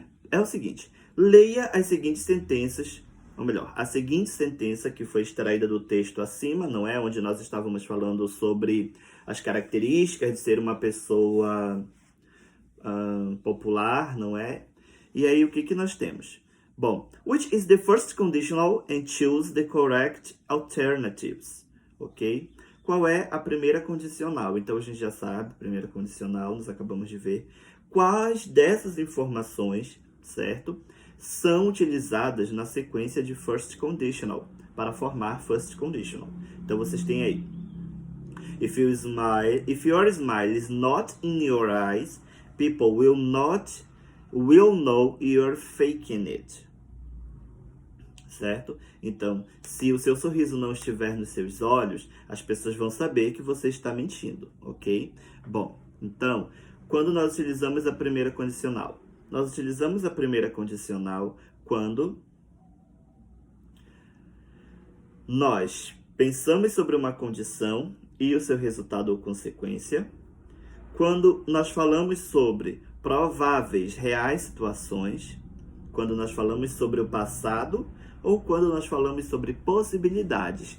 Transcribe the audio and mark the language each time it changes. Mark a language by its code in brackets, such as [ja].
[pt] É o seguinte, leia as seguintes sentenças, ou melhor, a seguinte sentença que foi extraída do texto acima, não é? Onde nós estávamos falando sobre as características de ser uma pessoa popular, não é? E aí o que nós temos? [en] Bom, which is the first conditional and choose the correct alternatives, ok? [pt] Qual é a primeira condicional? Então, a gente já sabe, primeira condicional, nós acabamos de ver. Quais dessas informações, certo, são utilizadas na sequência de first conditional, para formar first conditional? Então, vocês têm aí. [en] If your smile is not in your eyes, people will know you're faking it. [pt] Certo? Então, se o seu sorriso não estiver nos seus olhos, as pessoas vão saber que você está mentindo, ok? Bom, então, quando nós utilizamos a primeira condicional? Nós utilizamos a primeira condicional quando nós pensamos sobre uma condição e o seu resultado ou consequência, quando nós falamos sobre prováveis, reais situações, quando nós falamos sobre o passado, ou quando nós falamos sobre possibilidades.